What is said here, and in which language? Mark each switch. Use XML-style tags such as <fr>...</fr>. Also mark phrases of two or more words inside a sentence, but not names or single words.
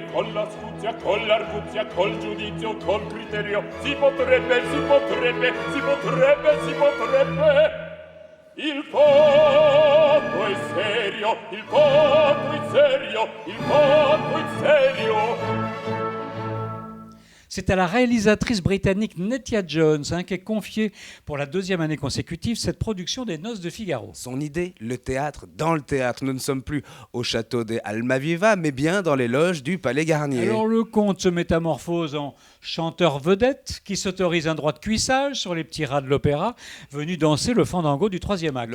<it>con l'astuzia, con l'arguzia, col giudizio, col criterio, si potrebbe, si potrebbe, si potrebbe, si potrebbe. Il fatto è serio, il fatto è serio, il fatto è serio.</it> <fr>C'est à la réalisatrice britannique Nettia Jones qu'est confiée pour la 2e année consécutive cette production des Noces de Figaro. Son idée, le théâtre dans le théâtre. Nous ne sommes plus au château des Almaviva, mais bien dans les loges du Palais Garnier. Alors le comte se métamorphose en chanteur vedette qui s'autorise un droit de cuissage sur les petits rats de l'opéra, venu danser le fandango du 3e acte.</fr>